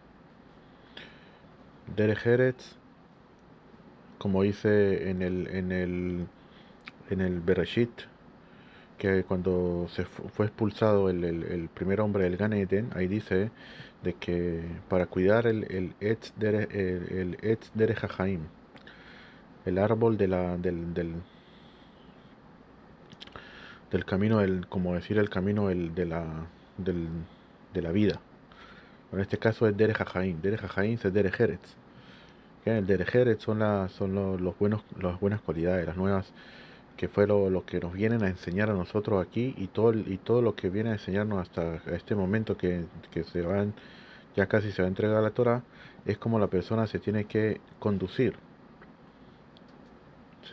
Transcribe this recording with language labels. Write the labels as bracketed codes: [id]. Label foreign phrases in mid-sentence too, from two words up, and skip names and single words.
[he] דרך ארץ, [es] como dice en el Bereshit, que cuando fue expulsado el primer hombre del Gan Eden, ahí dice de que para cuidar el [he] עץ דרך החיים, [es] el árbol del camino, como decir el camino del, de la vida. En este caso es [he] דרך החיים. דרך החיים es דרך ארץ. [es] El [he] דרך ארץ [es] son las buenas cualidades, las nuevas, que fue lo que nos vienen a enseñar a nosotros aquí y todo lo que viene a enseñarnos hasta este momento que ya casi se va a entregar la Torah, es como la persona se tiene que conducir, ¿sí?